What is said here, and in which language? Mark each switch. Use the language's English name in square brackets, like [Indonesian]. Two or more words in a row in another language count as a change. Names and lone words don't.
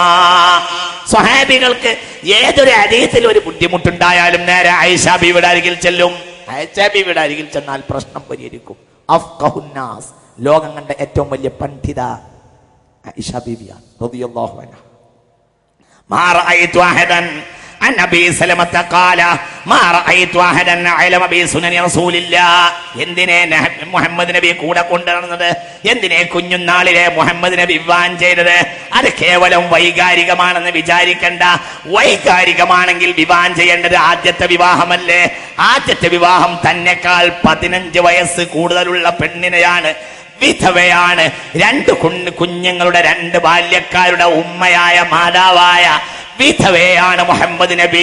[Malayalam] സ്വഹാബികൾക്ക് ഏതൊരു ഹദീസിൽ ഒരു ബുദ്ധിമുട്ടുണ്ടായാലും നേരെ ആയിഷ ബീവിയുടെ അരികിൽ ചെല്ലും. ആയിഷ ബീവിയുടെ അരികിൽ ചെന്നാൽ പ്രശ്നം പരിഹരിക്കും. അഫ്ഖഹുന്നാസ്, ലോകം കണ്ട ഏറ്റവും വലിയ പണ്ഡിത ആയിഷ ബീവിയാണ് [Arabic] رضي الله عنها. ما رأيت أحدا عن أبي سلمة قال ما رأيت أحدا أعلم بسنن رسول الله. [Malayalam] എന്തിനെ മുഹമ്മദ് നബി കൂടെ കൊണ്ടുവന്നത്, എന്തിനെ കുഞ്ഞുനാളിലെ മുഹമ്മദ് നബി വിവാഹം ചെയ്തത്? അത് കേവലം വൈകാരികമാണെന്ന് വിചാരിക്കണ്ട. വൈകാരികമാണെങ്കിൽ വിവാഹം ചെയ്യേണ്ടത് ആദ്യത്തെ വിവാഹമല്ലേ? ആദ്യത്തെ വിവാഹം തന്നെക്കാൾ 15 വയസ്സ് കൂടുതലുള്ള പെണ്ണിനെയാണ്, വിധവയാണ്, 2 കുഞ്ഞുങ്ങളുടെ 2 ബാല്യക്കാരുടെ ഉമ്മയായ മാതാവായ വിധവയാണ് മുഹമ്മദ് നബി.